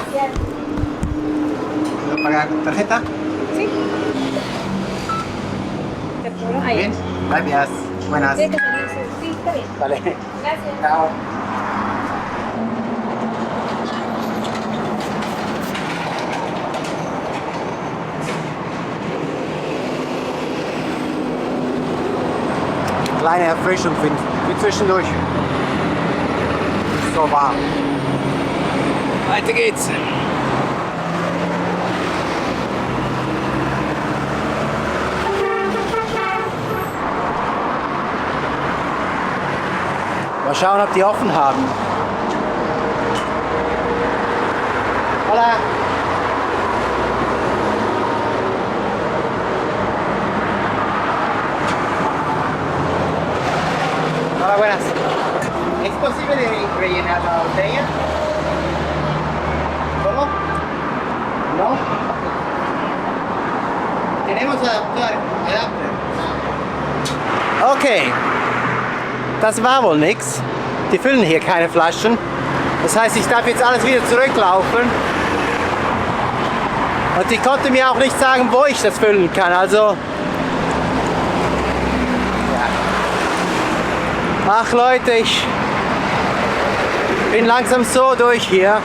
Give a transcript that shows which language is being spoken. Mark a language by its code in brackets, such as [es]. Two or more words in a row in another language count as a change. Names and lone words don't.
[es] ¿Puedo pagar con tarjeta? Sí. ¿Te puedo? Ahí. Bien, gracias. Buenas. Sí, está bien. Vale. Gracias. Chao. [de] Kleine Erfrischung für zwischendurch. So warm. Weiter geht's. Mal schauen, ob die offen haben. [es] Hola. Hola, buenas. ¿Es posible rellenar la botella? ¿Cómo? ¿No? Tenemos adapter. [de] Okay. das war wohl nichts. Die füllen hier keine Flaschen. Das heißt, ich darf jetzt alles wieder zurücklaufen. Und die konnte mir auch nicht sagen, wo ich das füllen kann. Also, ja. Ach Leute, ich bin langsam so durch hier.